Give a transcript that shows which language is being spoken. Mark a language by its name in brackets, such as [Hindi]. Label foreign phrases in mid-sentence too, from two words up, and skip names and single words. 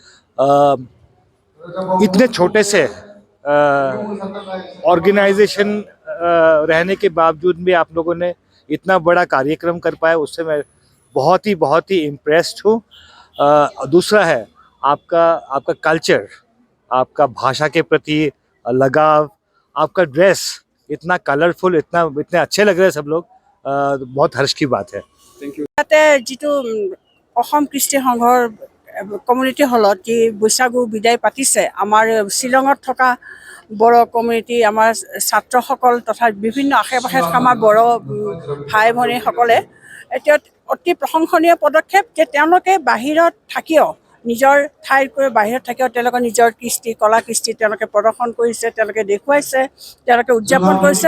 [Hindi] इतने छोटे से ऑर्गेनाइजेशन रहने के बावजूद भी आप लोगों ने इतना बड़ा कार्यक्रम कर पाए, उससे मैं बहुत ही इम्प्रेस्ड हूँ। दूसरा है आपका कल्चर, आपका भाषा के प्रति लगाव, आपका ड्रेस इतना कलरफुल, इतने अच्छे लग रहे हैं सब लोग। बहुत हर्ष की बात है। [English] thank you. [Assamese] जितु অসম কৃষ্টি সংঘৰ কমিউনিটি হলত যি বৈশাগু বিদায় পাতিছে, আমাৰ শিলঙত থকা বড়ো কমিউনিটি, আমাৰ ছাত্ৰসকল তথা বিভিন্ন আশে পাশে থকা আমাৰ বড়ো ভাই ভনীসকলে এতিয়া অতি প্ৰশংসনীয় পদক্ষেপ যে তেওঁলোকে বাহিৰত থাকিও নিজৰ ঠাইতকৈ বাহিৰত থাকিও তেওঁলোকে নিজৰ কৃষ্টি কলা কৃষ্টি তেওঁলোকে প্ৰদৰ্শন কৰিছে, তেওঁলোকে দেখুৱাইছে, তেওঁলোকে উদযাপন কৰিছে।